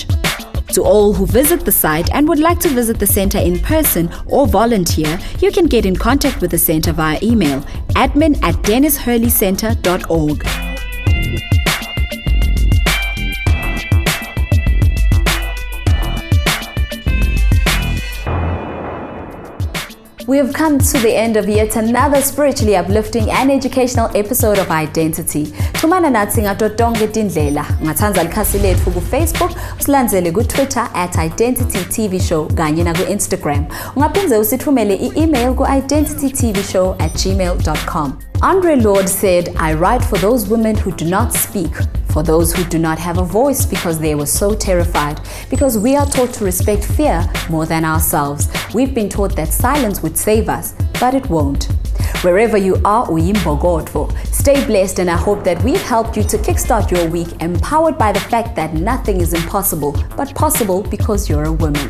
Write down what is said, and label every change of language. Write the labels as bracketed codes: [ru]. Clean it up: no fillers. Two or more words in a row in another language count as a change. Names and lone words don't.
[en] To all who visit the site and would like to visit the center in person or volunteer, you can get in contact with the center via email admin@dennishurleycenter.org. We have come to the end of yet another spiritually uplifting and educational episode of Identity. [ss] Tumana nathi ngato tonke tindlela. Ungathanza likhasi lethu ku Facebook, usilandzele ku Twitter @identitytvshow kanye na ku Instagram. Ungaphindze usithumele i-email ku identitytvshow@gmail.com. [en] Andre Lord said, "I write for those women who do not speak, for those who do not have a voice because they were so terrified, because we are taught to respect fear more than ourselves. We've been taught that silence would save us, but it won't." Wherever you are, uyimbogodvo. Stay blessed, and I hope that we've helped you to kickstart your week empowered by the fact that nothing is impossible, but possible because you're a woman.